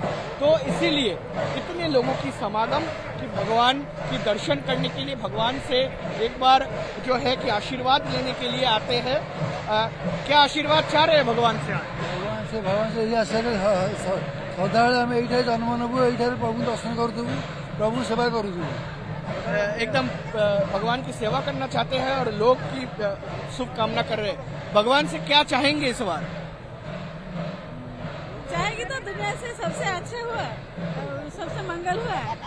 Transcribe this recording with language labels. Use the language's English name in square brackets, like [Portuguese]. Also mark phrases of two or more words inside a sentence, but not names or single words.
[Hindi] तो इसीलिए इतने लोगों की समागम कि भगवान की दर्शन करने के लिए, भगवान से एक बार जो है कि आशीर्वाद लेने के लिए आते हैं। क्या आशीर्वाद चाह रहे हैं भगवान से? भगवान से यह [Odia] सदाବେଳେ ଆମେ ଏଇଠାରେ ଜନ୍ମ ନେବୁ, ଏଇଠାରେ ପ୍ରଭୁ ଦର୍ଶନ କରୁଥିବୁ, [Hindi] प्रभु सेवा करूँ। एकदम भगवान की सेवा करना चाहते हैं और लोग की शुभकामना कर रहे हैं। भगवान से क्या चाहेंगे इस बार? चाहेंगे तो दुनिया से सबसे अच्छा हुआ, सबसे मंगल हुआ।